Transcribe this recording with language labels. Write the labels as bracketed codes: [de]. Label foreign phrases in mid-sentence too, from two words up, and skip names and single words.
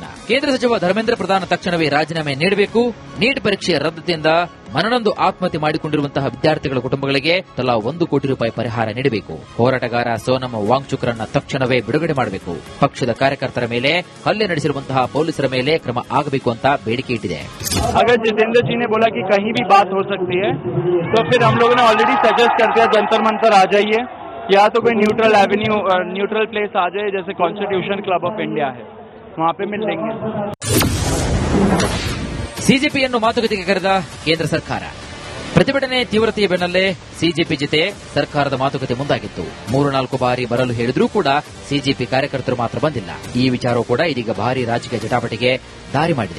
[kn] ಕೇಂದ್ರ ಸಚಿವ ಧರ್ಮೇಂದ್ರ ಪ್ರಧಾನ್ ತಕ್ಷಣವೇ ರಾಜೀನಾಮೆ ನೀಡಬೇಕು. ನೀಟ್ ಪರೀಕ್ಷೆಯ ರದ್ದತಿಯಿಂದ ಮನನೊಂದು ಆತ್ಮಹತ್ಯೆ ಮಾಡಿಕೊಂಡಿರುವಂತಹ ವಿದ್ಯಾರ್ಥಿಗಳ ಕುಟುಂಬಗಳಿಗೆ ತಲಾ 1 ಕೋಟಿ ರೂಪಾಯಿ ಪರಿಹಾರ ನೀಡಬೇಕು. ಹೋರಾಟಗಾರ ಸೋನಂ ವಾಂಗ್ಚುಕ್ರನ್ನ ತಕ್ಷಣವೇ ಬಿಡುಗಡೆ ಮಾಡಬೇಕು. ಪಕ್ಷದ ಕಾರ್ಯಕರ್ತರ ಮೇಲೆ ಹಲ್ಲೆ ನಡೆಸಿರುವಂತಹ ಪೊಲೀಸರ ಮೇಲೆ ಕ್ರಮ ಆಗಬೇಕು ಅಂತ ಬೇಡಿಕೆ ಇಟ್ಟಿದೆ. [hi] अगर जितेंद्र जी ने बोला कि कहीं भी बात हो सकती है तो फिर हम लोगों ने [en] already suggest [hi] कर दिया जंतर मंतर आ जाइए, या तो कोई [en] neutral avenue neutral place [hi] आ जाए, जैसे कॉन्स्टिट्यूशन क्लब ऑफ इंडिया है, वहां पे मिल लेंगे. [kn] ಸಿಜೆಪಿಯನ್ನು ಮಾತುಕತೆಗೆ ಕರೆದ ಕೇಂದ್ರ ಸರ್ಕಾರ. ಪ್ರತಿಭಟನೆ ತೀವ್ರತೆಯ ಬೆನ್ನಲ್ಲೇ ಸಿಜೆಪಿ ಜೊತೆ ಸರ್ಕಾರದ ಮಾತುಕತೆ ಮುಂದಾಗಿತ್ತು. 3-4 ಬಾರಿ ಬರಲು ಹೇಳಿದ್ರೂ ಕೂಡ ಸಿಜೆಪಿ ಕಾರ್ಯಕರ್ತರು ಮಾತ್ರ ಬಂದಿಲ್ಲ. ಈ ವಿಚಾರವೂ ಕೂಡ ಇದೀಗ ಭಾರಿ ರಾಜಕೀಯ ಜಟಾಪಟಿಗೆ ದಾರಿ ಮಾಡಿದೆ.